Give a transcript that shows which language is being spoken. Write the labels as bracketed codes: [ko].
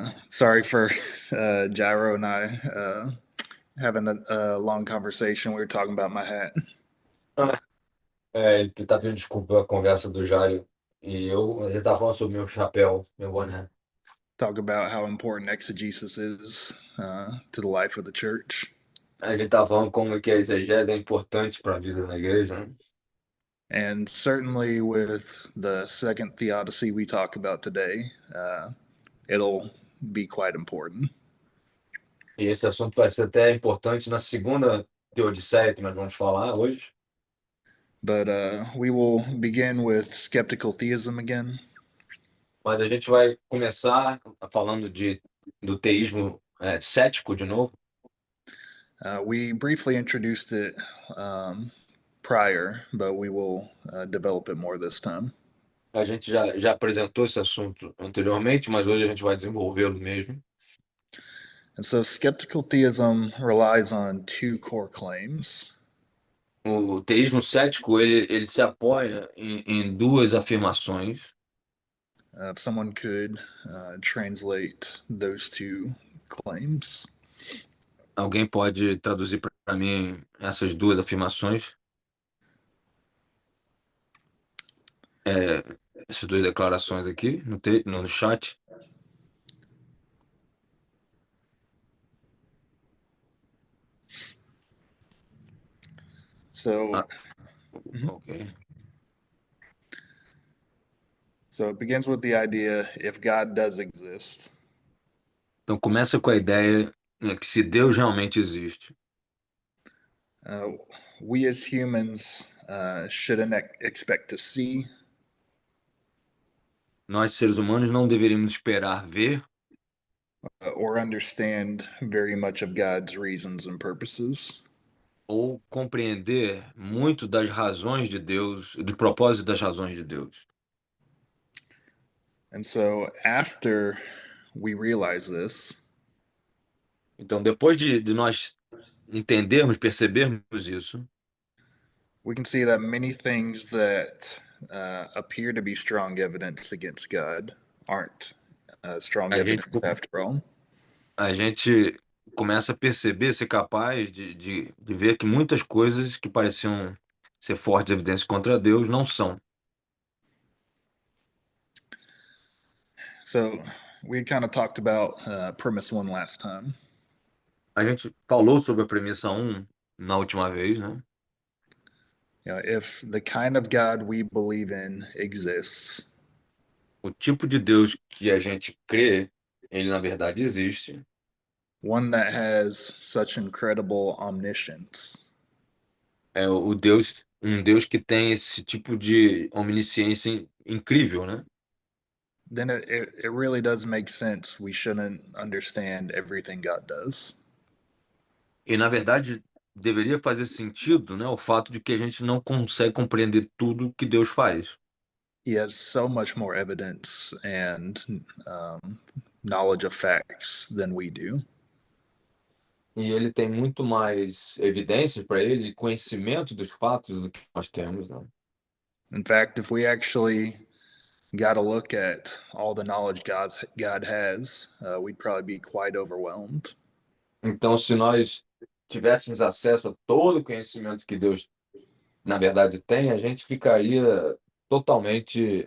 [en] Sorry for Gyro and I having a long conversation. We were talking about my hat. [pt] Ele tá pedindo desculpa a conversa do Jário e eu. Ele tá falando sobre meu chapéu, meu boné. [en] Talk about how important exegesis is to the life of the church. [pt] A gente tá falando como que a exegese é importante para a vida da igreja, né? [en] And certainly with the second theodicy we talk about today, it'll be quite important. [pt] E esse assunto vai ser até importante na segunda teodiceia que nós vamos falar hoje. [en] But we will begin with skeptical theism again. [pt] Mas a gente vai começar falando do teísmo cético de novo. [en] We briefly introduced it prior, but we will develop it more this time. [pt] A gente já apresentou esse assunto anteriormente, mas hoje a gente vai desenvolvê-lo mesmo. [en] And so, skeptical theism relies on two core claims. [pt] O teísmo cético ele se apoia em duas afirmações. [en] If someone could translate those two claims. [pt] Alguém pode traduzir para mim essas duas afirmações? É, essas duas declarações aqui no chat? [en] So, Ah, ok. so it begins with the idea if God does exist, [pt] Então começa com a ideia, né, que se Deus realmente existe, [en] uh, we as humans shouldn't expect to see, [pt] nós seres humanos não deveríamos esperar ver [en] or understand very much of God's reasons and purposes. [pt] ou compreender muito das razões de Deus, dos propósitos das razões de Deus. [en] And so, after we realize this, [pt] Então, depois de nós entendermos, percebermos isso, [en] we can see that many things that appear to be strong evidence against God aren't strong [pt] a gente [en] evidence after all. [pt] a gente começa a perceber, ser capaz de ver que muitas coisas que pareciam ser fortes evidências contra Deus não são. [en] So, we had kind of talked about premise one last time. [pt] A gente falou sobre a premissa um na última vez, né? [en] If the kind of God we believe in exists, [pt] O tipo de Deus que a gente crê, ele na verdade existe. [en] one that has such incredible omniscience, [pt] É um Deus que tem esse tipo de omnisciência incrível, né? [en] then it really does make sense we shouldn't understand everything God does. [pt] E na verdade deveria fazer sentido, né, o fato de que a gente não consegue compreender tudo que Deus faz. [en] He has so much more evidence and knowledge of facts than we do. [pt] E ele tem muito mais evidências para ele, conhecimento dos fatos do que nós temos, né? [en] In fact, if we actually got to look at all the knowledge God has, we'd probably be quite overwhelmed. [pt] Então, se nós tivéssemos acesso a todo o conhecimento que Deus, na verdade, tem, a gente ficaria totalmente.